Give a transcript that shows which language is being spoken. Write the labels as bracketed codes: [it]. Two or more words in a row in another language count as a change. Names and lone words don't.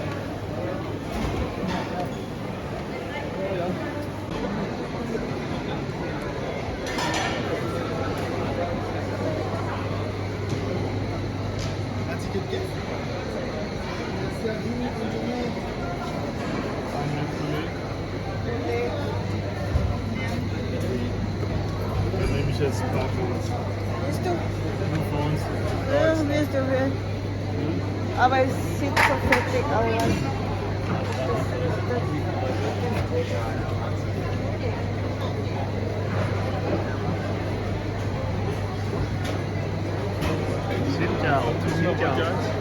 [fr] Un ticket de caisse. Merci à vous, bonne journée. [de] Dann nehme ich jetzt ein paar für uns. Willst du? Nur für uns. Ja, willst du, will. Aber es sieht so fettig aus. Sieht ja aus. Sieht ja aus.